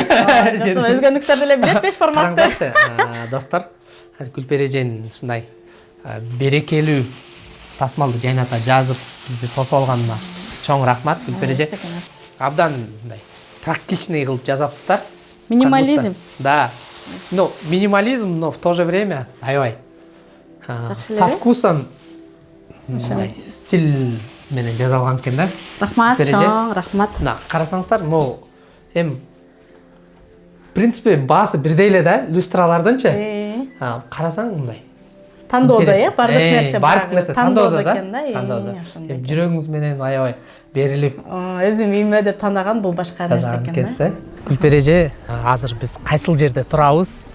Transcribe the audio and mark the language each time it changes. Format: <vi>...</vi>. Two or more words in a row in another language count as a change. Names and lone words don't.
<ky>Жок, өзгөнүктөр деле билет 5 бармакты. Достор, Гүлпер эженин ушундай берекелүү тасмалды жайната жазып бизди тосуп алганына чоң рахмат, Гүлпер эже. Абдан мындай практичный кылып жазапсыздар. Минимализм.</ky> <ru>Да. Но минимализм, но в то же время аябай со вкусом</ru> <ky>стиль менен жазылган экен да. Рахмат, чоң рахмат. Мына карасаңыздар, могу эми</ky> <ru>в принципе</ru> <ky>баасы бирдей эле да, люстралардынчы. Карасаң мындай тандоодо, бардык нерсе бардык нерсе тандоодо экен да. Тандоодо. Жүрөгүңүз менен аябай берилип, өзүм үйүмө деп тандаган бул башка нерсе экен да. Гүлпер эже, азыр биз кайсыл жерде турабыз?</ky>